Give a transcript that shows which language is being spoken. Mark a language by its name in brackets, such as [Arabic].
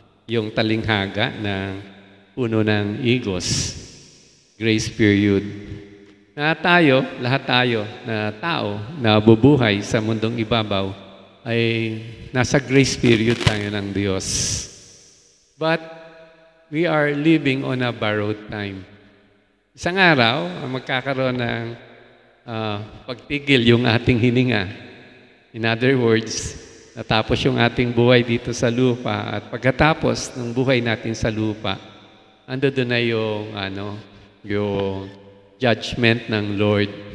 [Filipino] Yung talinghaga ng puno ng igos, grace period. Na tayo, lahat tayo na tao na bubuhay sa mundong ibabaw ay nasa grace period tayo ng Diyos. [English] But we are living on a borrowed time. [Filipino] Isang araw, magkakaroon ng pagtigil yung ating hininga. [English] In other words, [Filipino] natapos yung ating buhay dito sa lupa at pagkatapos ng buhay natin sa lupa, ando doon na yung judgment ng Lord.